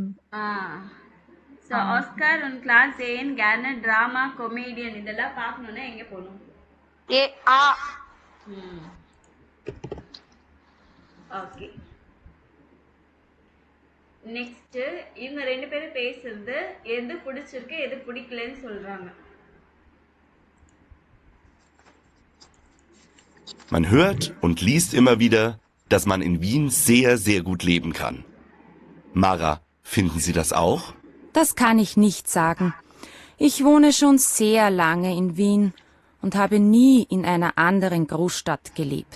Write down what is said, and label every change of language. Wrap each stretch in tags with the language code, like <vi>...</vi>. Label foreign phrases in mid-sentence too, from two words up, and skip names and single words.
<ta>ஸோ</ta> <de>Oskar und Klaus sehen gerne Drama Komödien</de> <ta>இதெல்லாம் பார்க்கணும்னா எங்க போகணும்? ஓகே. நெக்ஸ்ட் இவங்க ரெண்டு பேரும் பேசுறது எது பிடிச்சிருக்கு எது பிடிக்கலன்னு சொல்றாங்க.</ta> <de>Man hört und liest immer wieder, dass man in Wien sehr, sehr gut leben kann. Mara, finden Sie das auch? Das kann ich nicht sagen. Ich wohne schon sehr lange in Wien und habe nie in einer anderen Großstadt gelebt.</de>